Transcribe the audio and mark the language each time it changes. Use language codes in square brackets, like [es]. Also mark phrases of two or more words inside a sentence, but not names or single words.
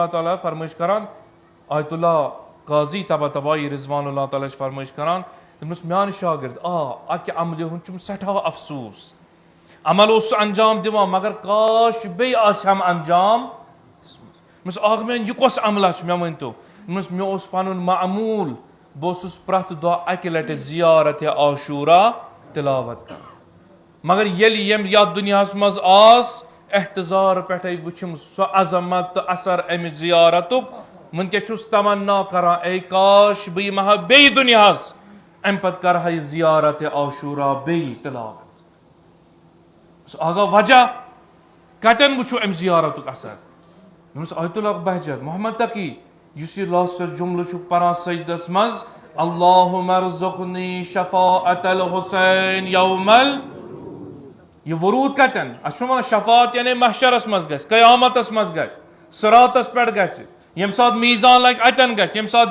[ks] تعالیٰ فرمائش کران آیت اللہ قاضی تبا تبائی [ar] رضوان اللہ تعالیٰ [ks] فرمائش کران دوٚپنَس میانہِ شاگرد اکہِ عملہِ ہُنٛد چھُم سٮ۪ٹھاہ افسوس عمل اوس سُہ انجام دِوان مگر کاش بیٚیہِ آسہِ ہم انجام دوٚپمَس آگ میان یہِ کۄس عملہ چھُ مےٚ ؤنۍتو دوٚپمَس مےٚ اوس پنُن معموٗل بہٕ اوسُس پرٛٮ۪تھ دۄہ اکہِ لٹہِ زیارت عاشوٗرا تلاوت کران مگر ییٚلہِ ییٚمہِ یتھ دُنیاہس منٛز آس احتضار پٮ۪ٹھے وٕچھُم سۄ عظمت تہٕ اثر امہِ زیارتُک وٕنکٮ۪س چھُس تمنا کران اے کاش بہٕ یِمہٕ ہا بیٚیہِ دُنیاہس امہِ پتہٕ کرٕ ہا یہِ زیارت عاشوٗرا بیٚیہِ تلاوت آگاہ وجہ کتٮ۪ن وٕچھو امہِ زیارتُک اثر دوٚپمَس آیت اللہ بہجت محمد تقی یُس یہِ لاسٹس جملہٕ چھُکھ پران سجدس منٛز [ar] اللہُمَّ ارزُقنی شفاعت الحسین [ks] یوم یہ ورود کتٮ۪ن اَسہِ چھُنہٕ ونان شفاعت یعنی محشرس منٛز گژھِ قیامتس منٛز گژھِ صراطس پٮ۪ٹھ گژھِ ییٚمہِ ساتہٕ میٖزان لگہِ اتٮ۪ن گژھِ ییٚمہِ ساتہٕ